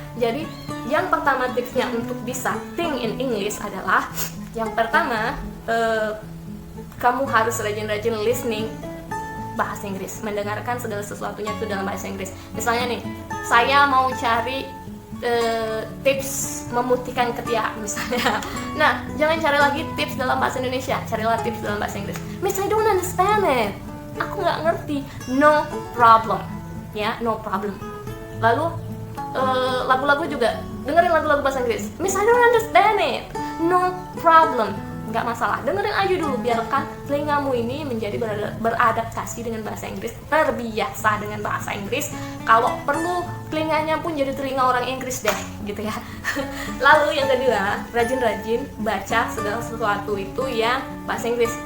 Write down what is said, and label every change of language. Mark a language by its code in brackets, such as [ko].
[id] Jadi yang pertama tipsnya untuk bisa [en] think in English [id] adalah, yang pertama kamu harus rajin-rajin listening bahasa Inggris, mendengarkan segala sesuatunya itu dalam bahasa Inggris. Misalnya nih, saya mau cari tips memutihkan ketiak misalnya. Nah, jangan cari lagi tips dalam bahasa Indonesia, carilah tips dalam bahasa Inggris. [en] Miss, I don't understand it. [id] Aku nggak ngerti. [en] No problem, ya, no problem. [id] Lalu lagu-lagu juga, dengerin lagu-lagu bahasa Inggris. [en] Miss, I don't understand it. No problem, [id] nggak masalah. Dengerin aja dulu, biarkan telingamu ini menjadi beradaptasi dengan bahasa Inggris, terbiasa dengan bahasa Inggris. Kalau perlu telinganya pun jadi telinga orang Inggris deh, gitu ya. Lalu yang kedua, rajin-rajin baca segala sesuatu itu yang bahasa Inggris.